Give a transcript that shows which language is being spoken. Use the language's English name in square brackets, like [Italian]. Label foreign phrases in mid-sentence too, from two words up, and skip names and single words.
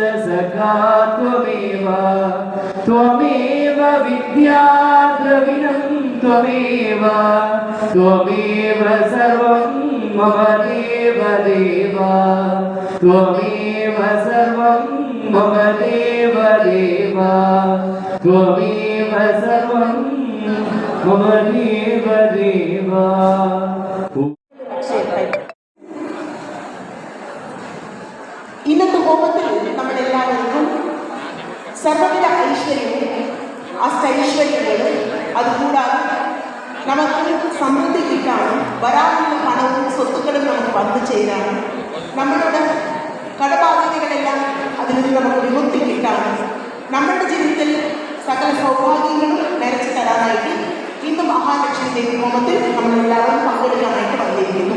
[Sanskrit] सखा त्वमेव त्वमेव विद्या द्रविणं त्वमेव त्वमेव सर्वं मम देव देवा त्वमेव सर्वं मम देव देवा त्वमेव सर्वं मम देव देवा [Malayalam] ഇന്നത്തെ ഹോമത്തിൽ നമ്മളെല്ലാവർക്കും സർവവിധ ഐശ്വര്യവും അഷ്ടൈശ്വര്യങ്ങളും അതുകൂടാതെ നമുക്ക് സമൃദ്ധി കിട്ടാനും വരാനുള്ള പണവും സ്വത്തുക്കളും നമുക്ക് വന്നു ചേരാനും നമ്മളുടെ കടബാധ്യതകളെല്ലാം അതിൽ നിന്ന് നമുക്ക് വിമുക്തി കിട്ടാനും നമ്മുടെ ജീവിതത്തിൽ സകല സൗഭാഗ്യങ്ങളും നിറച്ചു തരാനായിട്ട് ഇന്ന് മഹാലക്ഷ്മി ദേവി ഹോമത്തിൽ നമ്മളെല്ലാവരും പങ്കെടുക്കാനായിട്ട് വന്നിരിക്കുന്നു.